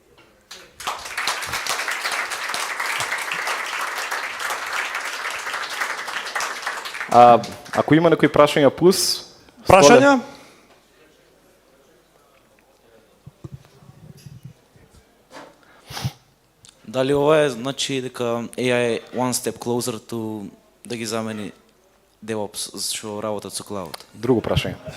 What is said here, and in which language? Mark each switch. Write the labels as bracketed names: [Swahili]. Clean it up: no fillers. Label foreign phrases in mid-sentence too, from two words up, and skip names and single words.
[Macedonian] Ако има некои прашања плюс... Прашања? Дали ова е значи дека AI е [English] one step closer to [Macedonian] да ги замени DevOps што работат со cloud? Друго прашање.